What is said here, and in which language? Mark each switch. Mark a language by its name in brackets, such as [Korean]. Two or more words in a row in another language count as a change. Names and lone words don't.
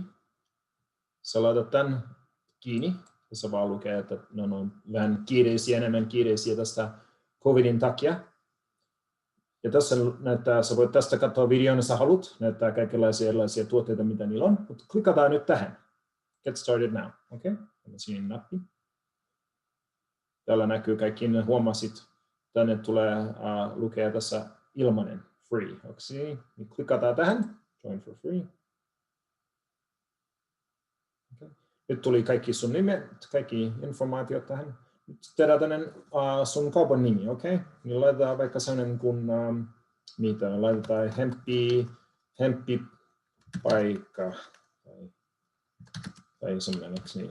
[Finnish] Sä laitat tämän kiinni. Tässä vaan lukee, että ne on vähän enemmän kiireisiä tästä covidin takia. Ja tässä näyttää, sä voit tästä katsoa videon, jos sä haluat. Näyttää kaikenlaisia erilaisia tuotteita, mitä niillä on. Mutta klikataan nyt tähän. [English] Get started now. [Finnish] Okei? Tämä sininen nappi. Täällä näkyy kaikki, huomasit. Tänne tulee lukea tässä ilmainen. [English] Free. Okay. [Finnish] Niin klikataan tähän. [English] Join for free. [Finnish] Okay. Nyt tuli kaikki sun nimet, kaikki informaatiot tähän. Nyt tehdään tänne sun kaupan nimi, okei? Okay? Niin laitetaan vaikka sellainen kuin, mitä laitetaan hemppipaikka tai semmoinen, niin?